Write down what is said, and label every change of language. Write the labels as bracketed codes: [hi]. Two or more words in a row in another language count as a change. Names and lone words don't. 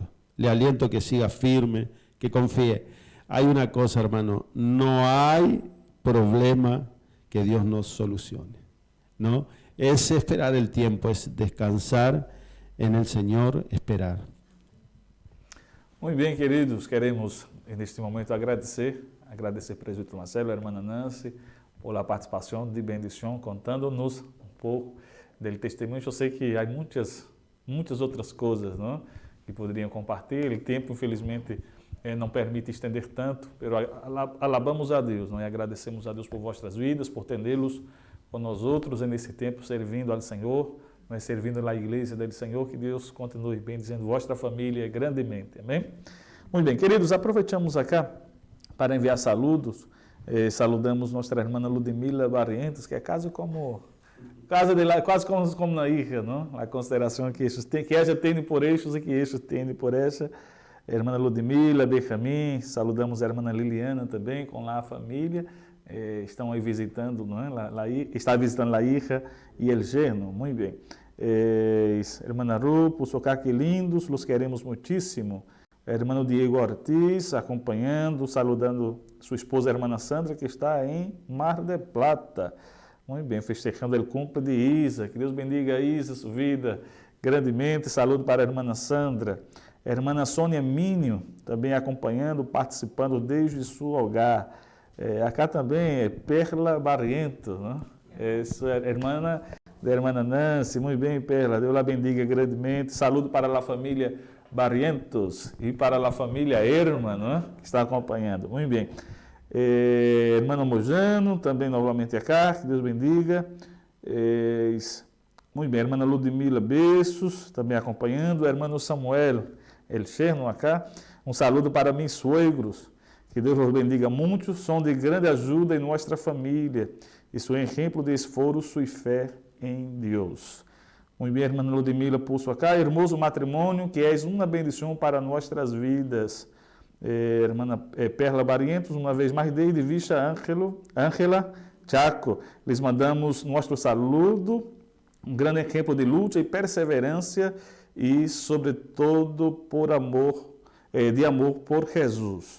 [es] Le aliento que siga firme, que confíe. Hay una cosa, hermano, no hay problema que Dios no solucione, ¿no? Es esperar el tiempo, es descansar en el Señor, esperar. [pt] Muy bien, queridos, queremos neste momento agradecer presbítero Marcelo, a irmã Nancy, [es] por la [pt] participação de bendição, contando-nos pouco do testemunho. Eu sei que há muitas outras coisas, não, que poderiam compartilhar. O tempo, infelizmente, não permite estender tanto, mas alabamos a Deus, não, e agradecemos a Deus por vossas vidas, por tê-los com nós outros nesse tempo, servindo ao Senhor, mas servindo na igreja do Senhor. Que Deus continue bendizendo vossa família grandemente. Amém? Muito bem, queridos, aproveitamos acá para enviar saludos. Saludamos nossa irmã Ludmila Barrientos, que é quase como na hija, não? A consideração que ela tem por eixos e que eixos tem por essa. Irmã Ludmila, Benjamin, saludamos a irmã Liliana também, com lá a família. Estão aí visitando, não é? Está visitando a hija e [es] el yerno, [pt] muito bem. Irmã Ru, Puxocá, que lindos, [es] los queremos [pt] muitíssimo. Irmão Diego Ortiz, acompanhando, saludando sua esposa, a irmã Sandra, que está em Mar del Plata. Muito bem, festejando o cumple de Isa. Que Deus bendiga a Isa, sua vida grandemente. Saludo para a irmã Sandra. A irmã Sônia Minho, também acompanhando, participando desde seu hogar. Acá também é Perla Barriento, né? Essa é a irmã da irmã Nancy. Muito bem, Perla. Deus la bendiga grandemente. Saludo para a família Barrientos e para a família Irma, né? Que está acompanhando. Muito bem. Irmão Mojano, também novamente acá. Que Deus bendiga. Muito bem. Irmã Ludmila Bessos, também acompanhando. Irmão Samuel El Cherno acá. Um saludo para meus suegros. Que Deus os bendiga muito, são de grande ajuda em nossa família e são exemplo de esforço e fé em Deus. Muito bem, irmã Ludmila, puxo acá, hermoso matrimônio, que és uma bendição para nossas vidas. Irmã Perla Barrientos, uma vez mais, desde Vista Ángela Chaco, lhes mandamos nosso saludo, um grande exemplo de luta e perseverança e, sobretudo, por amor, de amor por Jesus.